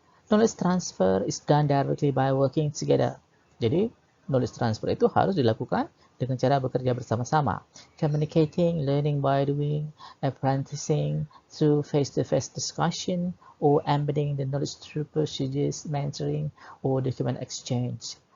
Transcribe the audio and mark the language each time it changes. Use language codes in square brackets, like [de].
[en] Knowledge transfer is done directly by working together. [id] Jadi, knowledge transfer itu harus dilakukan dengan cara bekerja bersama-sama. [en] Communicating, learning by doing, apprenticing through face-to-face discussion, or embedding the knowledge through procedures, mentoring, or document exchange.